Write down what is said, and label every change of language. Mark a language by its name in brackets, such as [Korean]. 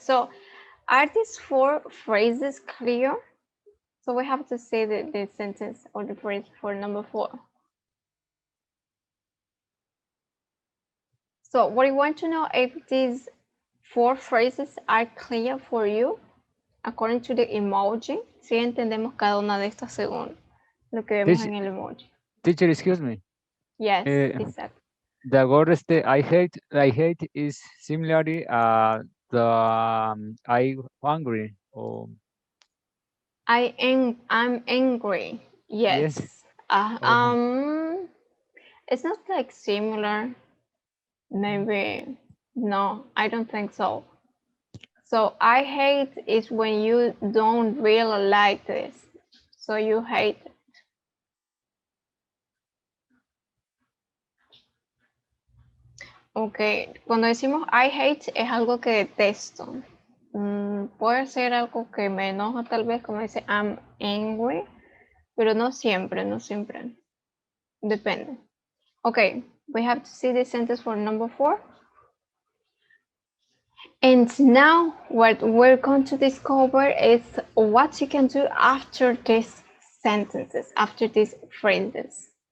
[English] So are these 4 phrases clear? So we have to say the sentence or the phrase for number 4. So what you want to know if these 4 phrases are clear for you according to the emoji. [Spanish] Si entendemos cada una de estas según lo que vemos en el emoji. [English] Teacher, excuse me. Yes, exactly. The word I hate is similarly the I hungry or I'm angry. Yes. yes. Oh, It's not like similar. Maybe no, I don't think so. So I hate is when you don't really like this. So you hate it. [Spanish] Ok, cuando decimos [English] I hate [Spanish] es algo que detesto. Puede ser algo que me enoja tal vez, como dice [English] I'm angry, [Spanish] pero no siempre, no siempre. Depende. [English] Okay, we have to see the sentence for number 4. And now what we're going to discover is what you can do after these sentences, after these phrases.